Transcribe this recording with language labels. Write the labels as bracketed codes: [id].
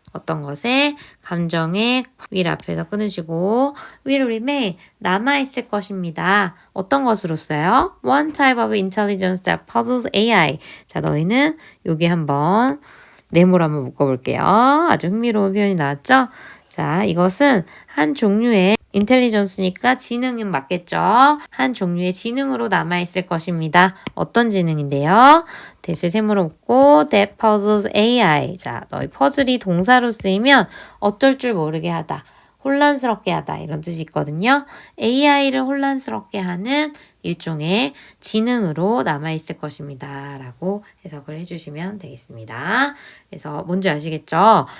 [ko] 어떤 것에 감정의 will 앞에서 끊으시고 will remain 남아있을 것입니다. 어떤 것으로써요? [en] One type of intelligence that puzzles AI. [ko] 자, 너희는 여기 한번 네모로 한번 묶어볼게요. 아주 흥미로운 표현이 나왔죠? 자, 이것은 한 종류의 인텔리전스니까 지능은 맞겠죠? 한 종류의 지능으로 남아있을 것입니다. 어떤 지능인데요? that을 세모로 묶고 [en] that puzzles AI. [ko] 자, 너희 퍼즐이 동사로 쓰이면 어쩔 줄 모르게 하다. 혼란스럽게 하다 이런 뜻이 있거든요. AI를 혼란스럽게 하는 일종의 지능으로 남아있을 것입니다. 라고 해석을 해주시면 되겠습니다. 그래서 뭔지 아시겠죠?